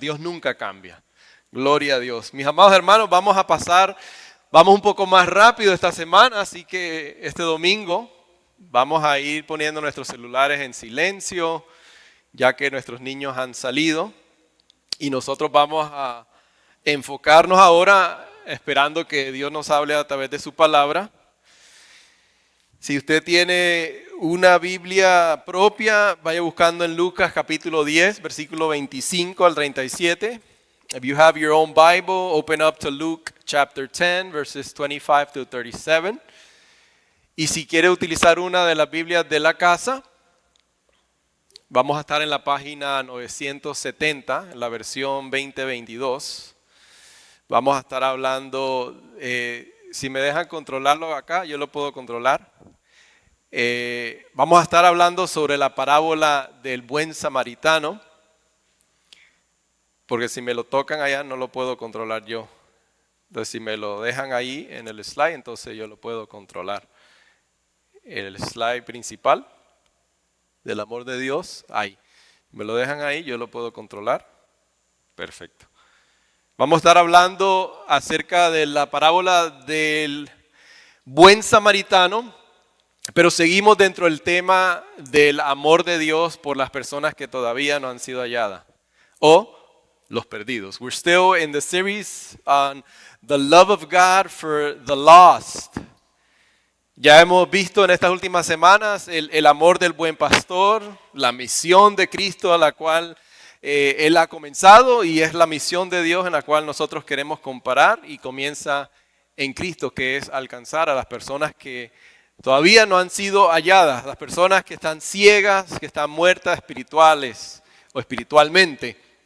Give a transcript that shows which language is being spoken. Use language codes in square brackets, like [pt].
[es] Dios nunca cambia. Gloria a Dios. Mis amados hermanos, vamos un poco más rápido esta semana, así que este domingo vamos a ir poniendo nuestros celulares en silencio, ya que nuestros niños han salido, y nosotros vamos a enfocarnos ahora esperando que Dios nos hable a través de su palabra. Si usted tiene una Biblia propia, vaya buscando en Lucas capítulo 10, versículo 25 al 37. [en] If you have your own Bible, open up to Luke chapter 10, verses 25 to 37. [es] Y si quiere utilizar una de las Biblias de la casa, vamos a estar en la página 970, en la versión 2022. Vamos a estar hablando, si me dejan controlarlo acá, yo lo puedo controlar. Vamos a estar hablando sobre la parábola del buen samaritano, porque si me lo tocan allá no lo puedo controlar yo. Entonces si me lo dejan ahí en el slide, entonces yo lo puedo controlar. El slide principal del amor de Dios, ahí. Me lo dejan ahí, yo lo puedo controlar. Perfecto. Vamos a estar hablando acerca de la parábola del buen samaritano, pero seguimos dentro del tema del amor de Dios por las personas que todavía no han sido halladas o los perdidos. [en] We're still in the series on the love of God for the lost. [es] Ya hemos visto en estas últimas semanas el amor del buen pastor, la misión de Cristo a la cual Él ha comenzado, y es la misión de Dios en la cual nosotros queremos comparar, y comienza en Cristo, que es alcanzar a las personas que todavía no han sido halladas, las personas que están ciegas, que están muertas espirituales o espiritualmente.